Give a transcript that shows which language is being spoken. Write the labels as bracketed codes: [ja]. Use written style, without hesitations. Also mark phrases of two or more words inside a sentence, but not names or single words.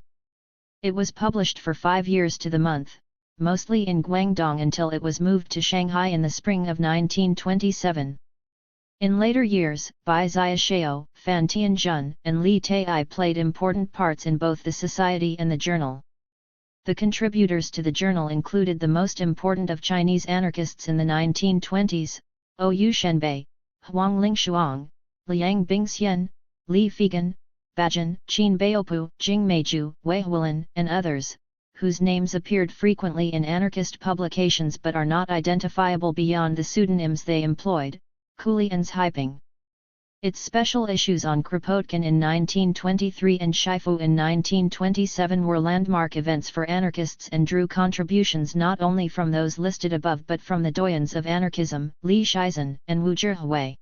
[en] It was published for 5 years to the month, mostly in Guangdong until it was moved to Shanghai in the spring of 1927. In later years, Bai Xiaoxiao, Fan Tianjun, and Li Tai'ai played important parts in both the society and the journal. The contributors to the journal included the most important of Chinese anarchists in the 1920s, Ouyou Shenbei, Huang Lingshuang, Liang Bingxian, Li Figan, Bajin, Qin Baopu, Jing Meiju, Wei Huilin, and others, whose names appeared frequently in anarchist publications but are not identifiable beyond the pseudonyms they employed, Kuli and Haiping. Its special issues on Kropotkin in 1923 and Shifu in 1927 were landmark events for anarchists and drew contributions not only from those listed above but from the doyens of anarchism, Li Shizhen and Wu Zhihui.